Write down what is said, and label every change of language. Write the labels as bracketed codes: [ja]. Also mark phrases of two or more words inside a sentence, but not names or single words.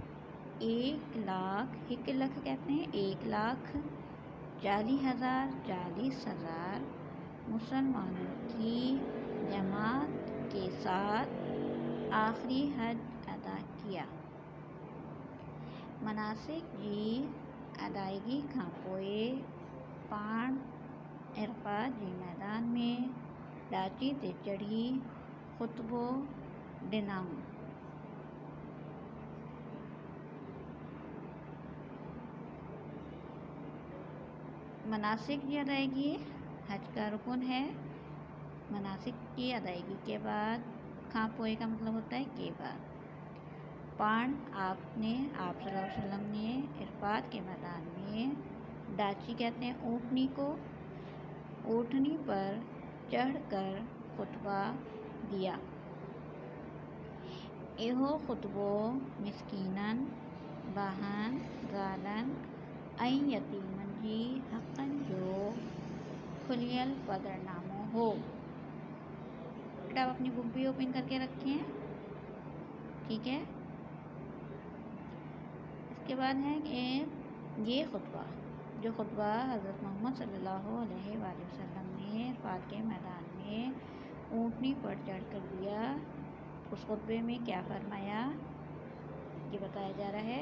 [ur] 1,00,000 کہتے ہیں 1,40,000 مسلمانوں کی جماعت کے ساتھ آخری حج ادا کیا۔ [sd] مناسک جی ادائیگی کھاں پوئے پاڻ عرفات جی میدان میں ڈاچی تے چڑھی خطبو ڏنائون۔ [ur] مناسک کی ادائیگی حج کا رکن ہے۔ مناسک کی ادائیگی کے بعد، [sd] کھاں پوئے [ur] کا مطلب ہوتا ہے کے بعد، پاڻ آپ صلی اللہ علیہ وسلم نے عرفات کے میدان میں، ڈاچی کہتے ہیں اونٹنی کو، اونٹنی پر چڑھ کر خطبہ دیا۔ [sd] ایہو خطبو مسکینن باہن ذالن این یتیمن جی حقن جو کھلیل پدر نامو ہو۔ [ur] بیٹا آپ اپنی بک بھی اوپن کر کے رکھیں، ٹھیک ہے۔ اس کے بعد ہے کہ یہ خطبہ، جو خطبہ حضرت محمد صلی اللہ علیہ وآلہ وسلم نے عرفات کے میدان میں اونٹنی پر چڑھ کر دیا، اس خطبے میں کیا فرمایا یہ بتایا جا رہا ہے۔